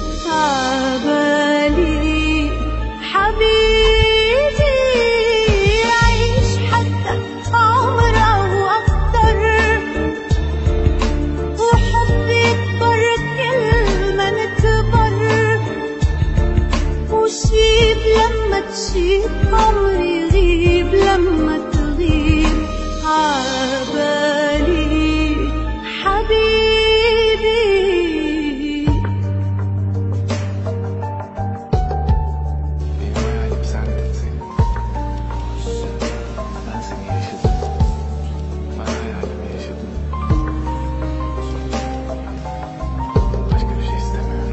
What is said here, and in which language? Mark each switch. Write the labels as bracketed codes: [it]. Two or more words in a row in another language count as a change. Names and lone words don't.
[ar] عبالي حبيبي عيش حتى عمر أو أكتر وحبي يكبر كل ما نكبر وشيب لما تشيب عمري يغيب لما تغيب عبالي حبيبي [tr] benim hayalim sendesin. Ben seni yaşadım. Ben hayalimi yaşadım. Başka bir şey istemiyorum.